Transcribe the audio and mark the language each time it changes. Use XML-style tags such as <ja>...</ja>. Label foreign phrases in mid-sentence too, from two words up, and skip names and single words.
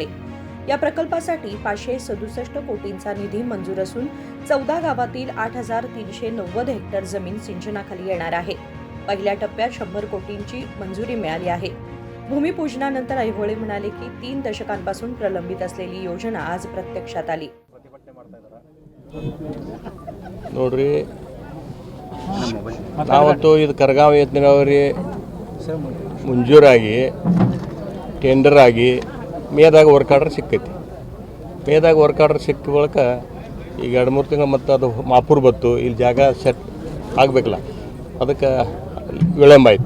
<mr>या प्रकल्पासाठी 567 कोटींचा निधी मंजूर असून 14 गावातील 8,390 हेक्टर जमीन सिंचनाखाली येणार आहे। पहिल्या टप्प्यात 100 कोटींची मंजुरी मिळाली आहे। भूमिपूजनानंतर ऐहोळे म्हणाले की 3 दशकांपासून प्रलंबित असलेली योजना आज प्रत्यक्षात आली।</mr> <kn>ನೋಡ್ರಿ ನಾವತ್ತು ಇದು ಕರಗಾಂವ್ ನೀರಾವರಿ ಮುಂಜೂರಾಗಿ ಟೆಂಡರ್ ಆಗಿ ಮೇದಾಗ</kn> <en>work order</en> <kn>ಸಿಕ್ಕೈತಿ। ಮೇದಾಗ</kn> <en>work order</en> <kn>ಸಿಕ್ಕ ಬಳಿಕ ಈಗ 2-3 ತಿಂಗಳು ಮತ್ತು ಅದು ಮಾಪೂರ್ ಬತ್ತು, ಇಲ್ಲಿ ಜಾಗ ಸೆಟ್ ಆಗಬೇಕಲ್ಲ, ಅದಕ್ಕೆ ವಿಳಂಬ ಆಯಿತು।</kn>